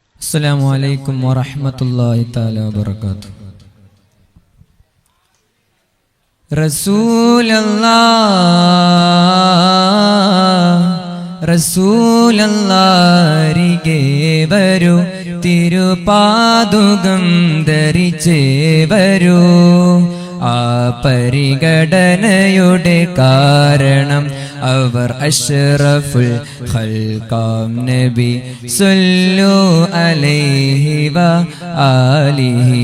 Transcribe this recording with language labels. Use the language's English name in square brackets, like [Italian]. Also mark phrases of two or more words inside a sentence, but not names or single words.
[Arabic] السلام عليكم ورحمة الله تعالى وبركاته. رسول الله [Malayalam] അരികെ വരൂ, തിരുപാദുകം ധരിച്ചേ വരൂ. ആ പരിഗണനയുടെ കാരണം അവർ [Arabic] أشرف الخلق نبي صلى عليه وآله.